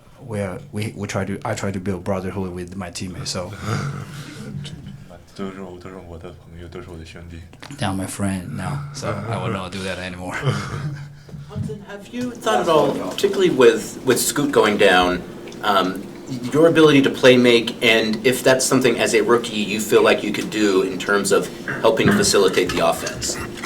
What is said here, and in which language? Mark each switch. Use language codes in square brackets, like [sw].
[en] I try to build brotherhood with my teammates, so [zh] 都是我的朋友，都是我的兄弟。 [en] they're my friend now, so I will not do that anymore. Hudson, have you thought at all, particularly with Scoot going down, your ability to play make, and if that's something as a rookie you feel like you could do in terms of helping facilitate the offense?